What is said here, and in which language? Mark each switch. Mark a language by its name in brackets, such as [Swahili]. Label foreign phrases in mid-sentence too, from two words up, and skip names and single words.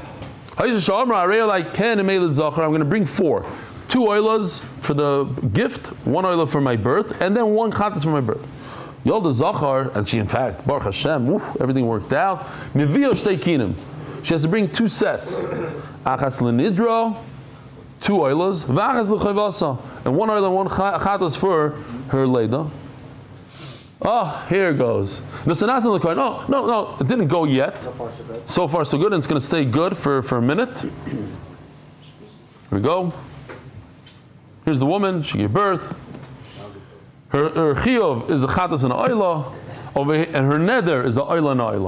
[English] I'm going to bring 4. 2 oilahs for the gift, 1 oilah for my birth, and then 1 chatos for my birth. [Hebrew] יולדת זכר, [English] and she in fact, [Hebrew] ברוך השם, [English] everything worked out. She has to bring 2 sets. [Hebrew] אחת לנדרה, 2 עולות, ואחת לחיובה, [English] and 1 oilah, 1 chatos for her leda. Oh, here it goes. No, it didn't go yet. So far so good, and it's going to stay good for a minute. Here we go. Here's the woman, she gave birth. Her chiyuv is a chatas and an oilah, and her neder is an oilah and an oilah.